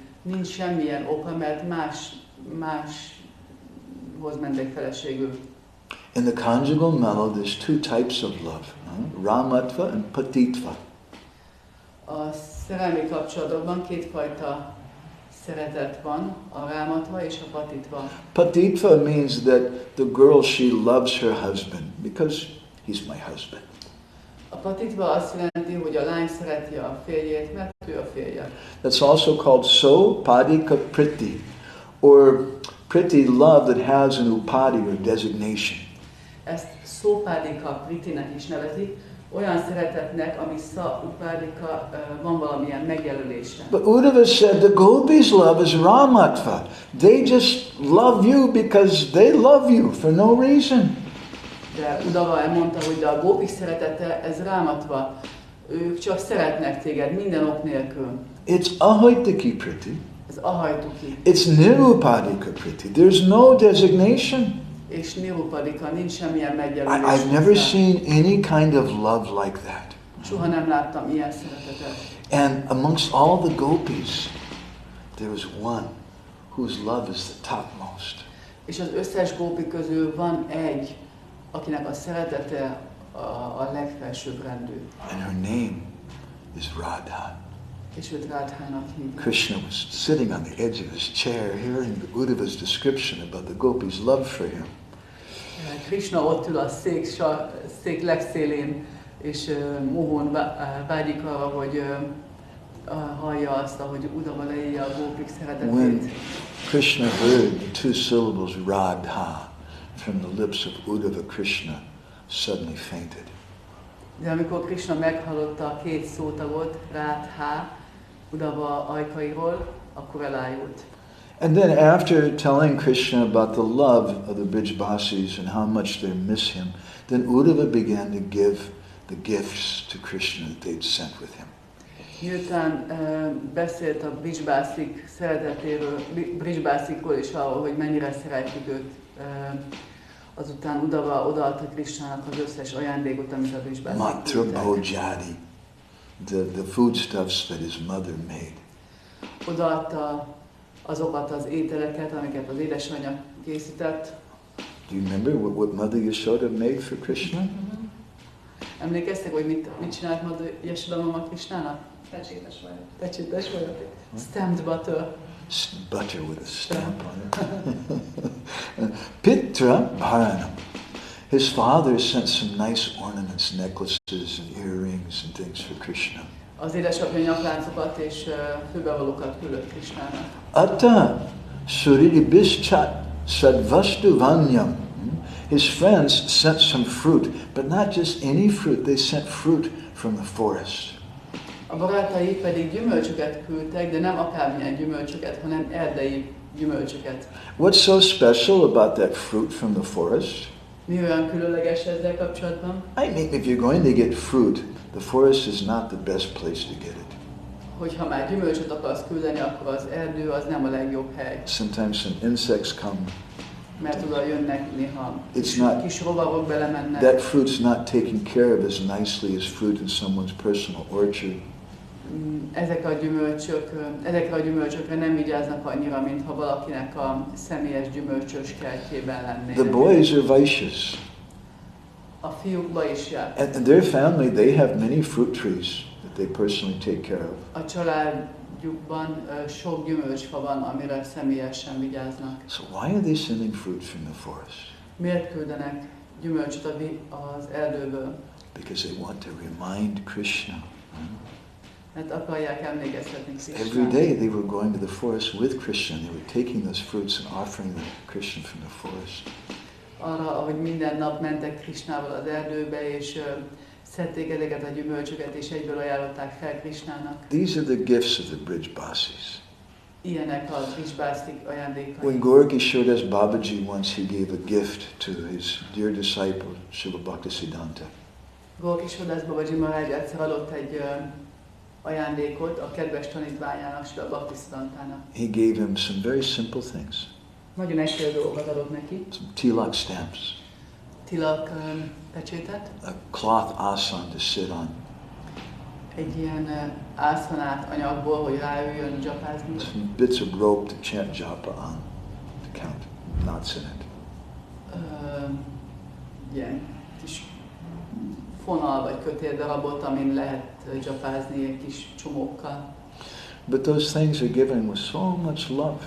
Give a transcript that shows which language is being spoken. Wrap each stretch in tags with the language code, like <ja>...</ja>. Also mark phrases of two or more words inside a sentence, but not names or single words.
<hu>Nincs semmilyen oka, mert máshoz mentek feleségül.</hu> <en>In the conjugal mellow, there's two types of love, ramatva and patitva.</en> <hu>A szerelmi kapcsolatokban kétfajta szeretet van, a rámatva és a patitva.</hu> <en>Patitva means that the girl, she loves her husband because he's my husband.</en> <hu>A patitva azt jelenti, hogy a lány szereti a férjét, mert ő a férje.</hu> <en>That's also called</en> <sa>sopadika priti,</sa> <en>or priti love that has an upadi or designation.</en> <hu>Ezt szópádika pritinek is nevezik, olyan szeretetnek, ami upádika van valamilyen megjelölése.</hu> <en>But Uddhava said the gopis' love is ramatva. They just love you because they love you for no reason.</en> <hu>De Uddhava elmondta, hogy a gópik szeretete, ez rámatva. Ők csak szeretnek téged minden ok nélkül.</hu> <en>It's</en> <sa>ahoitaki priti.</sa> <hu>Ez ahajtuki.</hu> <en>It's</en> <sa>nirupadika priti.</sa> <en>There's no designation.</en> <hu>És nirupadika, nincs semmilyen megjelölés.</hu> <en>I've never seen any kind of love like that.</en> <hu>Soha nem láttam ilyen szeretetet.</hu> <en>And amongst all the gopis, there was one whose love is the topmost.</en> <hu>És az összes gópi közül van egy, akinek a szeretete a legfelsőbb rendű.</hu> <en>And her name is Radha.</en> <hu>És őt Rádhának hívják.</hu> <en>Krishna was sitting on the edge of his chair, hearing Uddhava's description about the gopis' love for him.</en> <hu>Krishna ott ül a szék legszélén, és mohón vágyik arra, hogy hallja azt, hogy Uddhava leírja a gópik szeretetét.</hu> <en>When Krishna heard the two syllables Radha from the lips of Uddhava, Krishna suddenly fainted.</en> <hu>De amikor Krishna meghallotta a két szótagot, Rádhá, Uddhava ajkairól, akkor elájult.</hu> <en>And then after telling Krishna about the love of the Brijbasis and how much they miss him, then Uddhava began to give the gifts to Krishna that they'd sent with him.</en> <hu>Miután beszélt a Brijbásik szeretetéről, Brijbásikról és arról, hogy mennyire szeretik őt, azután Uddhava odaadta Krishnának az összes ajándékot, amit a Brijbásik Mathura küldtek.</hu> <sa>bhojadi,</sa> <en>the foodstuffs that his mother made.</en> <hu>Odaadta azokat az ételeket, amiket az édesanyja készített.</hu> <en>Do you remember what Mother Yashoda made for Krishna?</en> <hu>Emlékeztek, hogy mit csinált Yashoda mama Krishnának? Pecsétes vagyok. Pecsétes vagyok.</hu> <en>Stamped butter. Butter with a stamp on it.</en> <sa>Pitra Bharanam.</sa> <en>His father sent some nice ornaments, necklaces and earrings and things for Krishna.</en> <hu>Az édesapja nyakláncokat és főbevalókat küldött Krishnának.</hu> <sa>Atta suriri bischat sadvastu vanyam.</sa> <en>His friends sent some fruit, but not just any fruit. They sent fruit from the forest.</en> <hu>A barátai pedig gyümölcsöket küldtek, de nem akármilyen gyümölcsöket, hanem erdei gyümölcsöket.</hu> <en>What's so special about that fruit from the forest?</en> <hu>Mi olyan különleges ezzel kapcsolatban?</hu> <en>I mean, if you're going to get fruit, the forest is not the best place to get it.</en> <hu>Hogyha már gyümölcsöt akarsz küldeni, akkor az erdő az nem a legjobb hely.</hu> <en>Sometimes some insects come.</en> <hu>Mert oda jönnek néha kis rovarok belemennek.</hu> <en>That fruit's not taken care of as nicely as fruit in someone's personal orchard.</en> <hu>Ezekre a gyümölcsökre nem vigyáznak annyira, mintha valakinek a személyes gyümölcsös kertjében lennének.</hu> <en>The boys are Vaishyas.</en> <hu>A fiúkba is jár.</hu> <en>And their family, they have many fruit trees that they personally take care of.</en> <hu>A családjukban sok gyümölcsfa van, amire személyesen vigyáznak.</hu> <en>So why are they sending fruit from the forest?</en> <hu>Miért küldenek gyümölcsöt az erdőből?</hu> <en>Because they want to remind Krishna.</en> <hu>Mert akarják emlékeztetni Krishnát.</hu> <en>Every day they were going to the forest with Krishna. They were taking those fruits and offering them to Krishna from the forest.</en> <hu>Arra, hogy minden nap mentek Krishnával az erdőbe, és szedték ezeket a gyümölcsöket, és egyből ajánlották fel Krishnának.</hu> <en>These are the gifts of the Brijbasis.</en> <hu>Ilyenek a Brijbásik ajándékai.</hu> <en>When Gorkishodas Babaji once he gave a gift to his dear disciple, Srila Bhaktisiddhanta.</en> <hu>Gorkishodas Babaji Maharaj egyszer adott egy ajándékot a kedves tanítványának, Srila Bhaktisiddhantának.</hu> <en>He gave him some very simple things.</en> <hu>Nagyon egyszerű dolgokat adott neki.</hu> <en>Some tilak stamps.</en> <hu>Tilak pecsétet.</hu> <en>A cloth asan to sit on.</en> <hu>Egy ilyen ászanát anyagból, hogy ráüljön japázni.</hu> <en>Some bits of rope to chant japa on, to count knots in it.</en> <hu>Ilyen kis fonal vagy kötéldarabot, amin lehet japázni egy kis csomókkal.</hu> <en>But those things are given with so much love.</en>